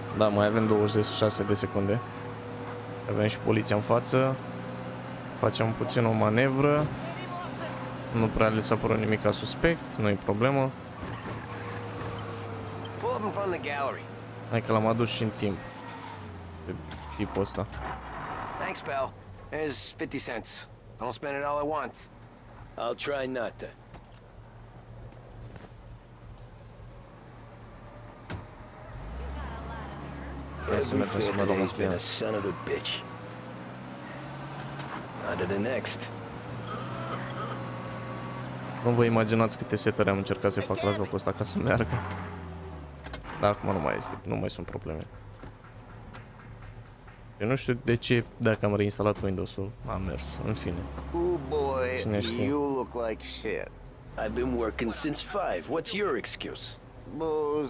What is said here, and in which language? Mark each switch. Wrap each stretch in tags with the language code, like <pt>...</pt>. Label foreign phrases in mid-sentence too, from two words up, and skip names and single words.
<ro>Da, mai avem 26 de secunde. Avem și poliția în față. Facem puțin o manevră. Nu prea li s-a părut nimic ca suspect, nu e problemă. Hai că l-am adus și în timp. Pe tipul ăsta.</ro> <en>Thanks, pal. There's 50 cents. Don't spend it all at once. I'll try not to. Every fair day's been a son of a bitch. On to the next.</en> <ro>Nu vă imaginați câte setări am încercat să fac la jocul ăsta ca să meargă. Dar acum nu mai este, nu mai sunt probleme. Eu nu știu de ce, dacă am reinstalat Windows-ul, a mers, în fine.</ro> <en>Oh boy,</en> <ro>Cine știe?</ro> <en>you look like shit. I've been working since 5. What's your excuse? Booze.</en>